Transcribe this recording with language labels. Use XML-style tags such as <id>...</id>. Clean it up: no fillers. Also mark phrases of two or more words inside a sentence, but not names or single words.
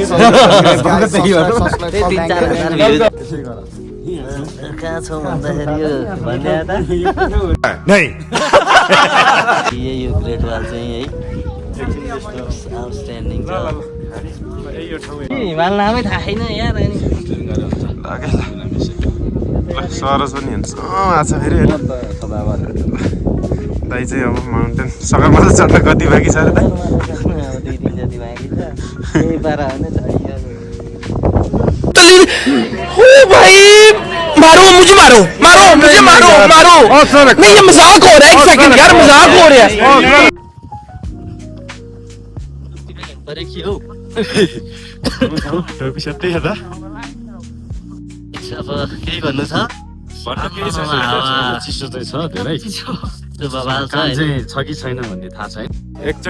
<ne>त्यही 3-4 हजार कहाँ छौ भन्दाखेरि यो भन्ने यो ग्रेट वाल चाहिँ है आउटस्ट्यान्डिङ छ हिमाल नामै थाहा छैन यार सरस पनि हुन्छ आएको फेरि दाइ चाहिँ अब माउन्टेन सकालमा त चढ्न कति बाँकी छ अरे दाइ 2-3 जति बाँकी छ त्यही पारा हो नि</ne> <hi>मारो मुझे मारो मारो मुझे मारो मारो नहीं ये मजाक हो रहा है एक सेकंड यार मजाक हो रहा है</hi> <ne>अब केही भन्नु छ चिसो चाहिँ छ धेरै बवाल छ छ कि छैन भन्ने थाहा छैन एकचोटि</ne>